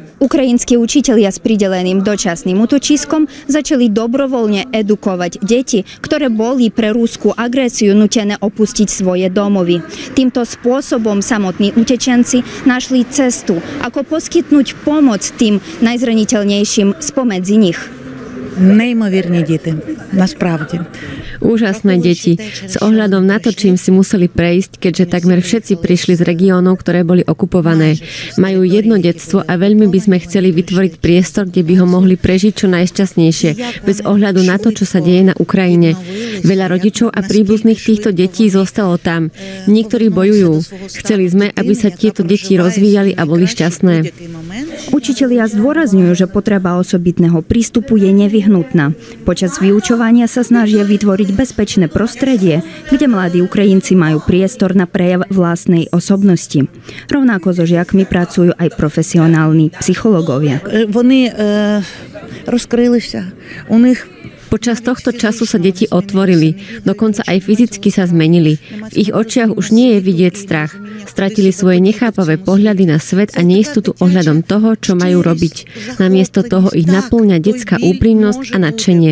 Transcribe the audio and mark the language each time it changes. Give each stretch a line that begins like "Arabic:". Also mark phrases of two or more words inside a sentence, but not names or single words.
Slovak: Ukrajinskí učitelia s prideleným dočasným útočiskom začali dobrovoľne edukovať deti, ktoré boli pre ruskú agrésiu nútené opustiť svoje domovy. Týmto spôsobom samotní utečenci našli cestu, ako poskytnúť pomoc tým najzraniteľnejším spomedzi nich.
Ukrainian: Nеймовірні діти, насправді.
Slovak: Úžasné deti, s ohľadom na to, čím si museli prejsť, keďže takmer všetci prišli z regiónov, ktoré boli okupované. Majú jedno detstvo a veľmi by sme chceli vytvoriť priestor, kde by ho mohli prežiť čo najšťastnejšie, bez ohľadu na to, čo sa deje na Ukrajine. Veľa rodičov a príbuzných týchto detí zostalo tam. Niektorí bojujú. Chceli sme, aby sa tieto deti rozvíjali a boli šťastné. Učitelia zdôrazňujú, že potreba osobitného prístupu je nevyhnutná. Počas vyučovania sa snažia vytvoriť bezpečné prostredie, kde mladí Ukrajinci majú priestor na prejav vlastnej osobnosti. Rovnako so žiakmi pracujú aj profesionálni psychológovia.
Ukrainian: Вони розкрилися. У них
Slovak: Počas tohto času sa deti otvorili, dokonca aj fyzicky sa zmenili. V ich očiach už nie je vidieť strach. Stratili svoje nechápavé pohľady na svet a neistotu ohľadom toho, čo majú robiť. Namiesto toho ich napĺňa detská úprimnosť a nadšenie.